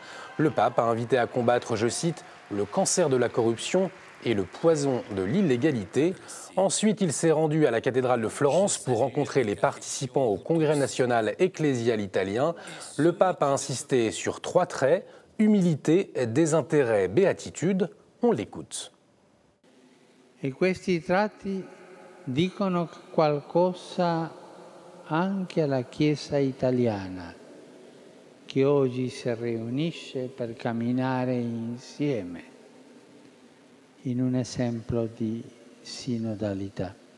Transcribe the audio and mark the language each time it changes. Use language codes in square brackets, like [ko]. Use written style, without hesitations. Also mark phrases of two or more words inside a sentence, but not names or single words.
[fr] Le pape a invité à combattre, je cite, « le cancer de la corruption et le poison de l'illégalité ». Ensuite, il s'est rendu à la cathédrale de Florence pour rencontrer les participants au Congrès national ecclésial italien. Le pape a insisté sur 3 traits, humilité, désintérêt, béatitude. On l'écoute. [it] E questi tratti dicono qualcosa anche alla Chiesa italiana, che oggi si riunisce per camminare insieme in un esempio di sinodalità.